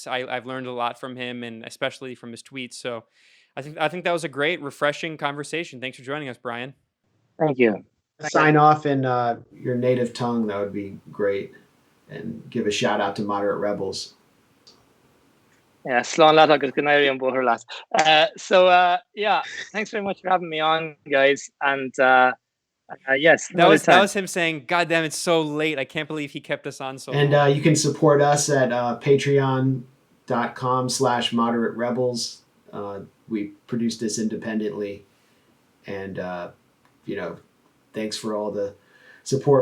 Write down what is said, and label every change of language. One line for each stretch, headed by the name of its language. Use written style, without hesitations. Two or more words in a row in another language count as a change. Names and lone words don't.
English: I've learned a lot from him, and especially from his tweets. So I think that was a great, refreshing conversation. Thanks for joining us, Bryan. Thank you. Sign off in your native tongue. That would be great. And give a shout out to Moderate Rebels. Yeah,
Irish: slán leat agus go nairi an bóthar leat.
English: Yeah, thanks very much for having me on, guys. And yes, that was him saying, "God damn, it's so late. I can't believe he kept us on so long." And you can support us at patreon.com/Moderate Rebels. We produce this independently, and thanks for all the support.